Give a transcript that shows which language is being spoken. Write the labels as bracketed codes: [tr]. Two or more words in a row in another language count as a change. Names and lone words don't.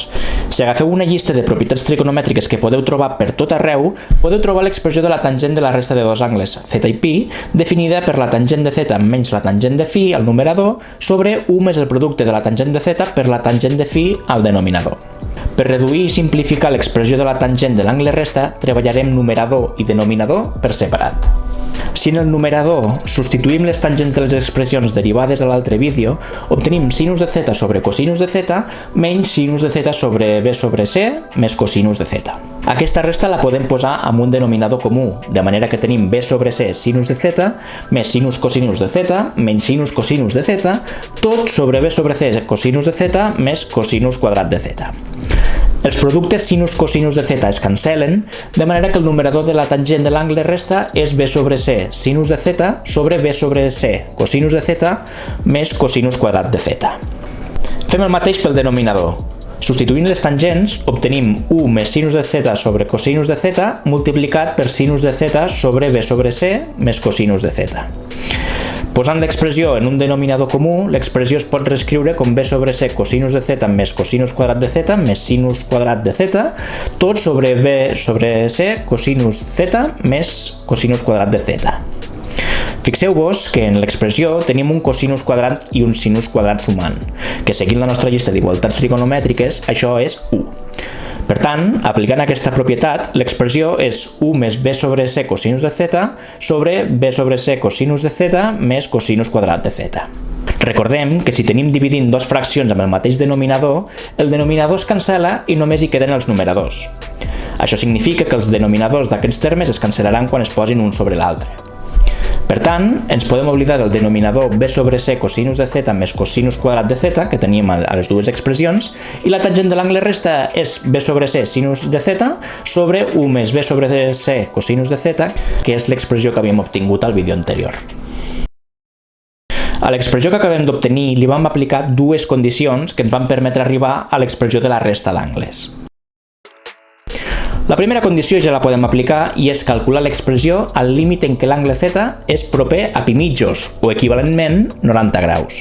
[ca] Si agafeu una llista de propietats trigonomètriques que podeu trobar per tot arreu, podeu trobar l'expressió de la tangent de la resta de dos angles, θ i π, definida per la tangent de θ menys la tangent de φ al numerador sobre 1 més el producte de la tangent de θ per la tangent de φ al denominador. Per reduir i simplificar l'expressió de la tangent de l'angle resta, treballarem numerador i denominador per separat. Si en el numerador substituïm les tangents de les expressions derivades a l'altre vídeo, obtenim sinus de θ sobre cosinus de θ menys sinus de θ sobre b sobre c més cosinus de θ. Aquesta resta la podem posar amb un denominador comú, de manera que tenim b sobre c sinus de θ més sinus cosinus de θ menys sinus cosinus de θ, tot sobre b sobre c cosinus de θ més cosinus quadrat de θ. Els productes sinus-cosinus de θ es cancel·len, de manera que el numerador de la tangent de l'angle resta és b sobre c sinus de θ sobre b sobre c cosinus de θ més cosinus quadrat de θ. Fem el mateix pel denominador. Substituint les tangents, obtenim 1 més sinus de θ sobre cosinus de θ multiplicat per sinus de θ sobre b sobre c més cosinus de θ. Posant l'expressió en un denominador comú, l'expressió es pot reescriure com b sobre c cosinus de θ més cosinus quadrat de θ més sinus quadrat de θ, tot sobre b sobre c cosinus θ més cosinus quadrat de θ. Fixeu-vos que en l'expressió tenim un cosinus quadrat i un sinus quadrat sumant, que seguint la nostra llista d'igualtats trigonomètriques, això és 1. Per tant, aplicant aquesta propietat, l'expressió és 1 més b sobre c cosinus de θ sobre b sobre c cosinus de θ més cosinus quadrat de θ. Recordem que si tenim dividint dues fraccions amb el mateix denominador, el denominador es cancel·la i només hi queden els numeradors. Això significa que els denominadors d'aquests termes es cancel·laran quan es posin un sobre l'altre. Per tant, ens podem oblidar del denominador b sobre c cosinus de θ més cosinus quadrat de θ que teníem a les dues expressions i la tangent de l'angle resta és b sobre c sinus de θ sobre 1 més b sobre c cosinus de θ, que és l'expressió que havíem obtingut al vídeo anterior. A l'expressió que acabem d'obtenir li vam aplicar dues condicions que ens van permetre arribar a l'expressió de la resta d'angles. La primera condició ja la podem aplicar i és calcular l'expressió al límit en què l'angle θ és proper a pi mitjos, o equivalentment 90 graus.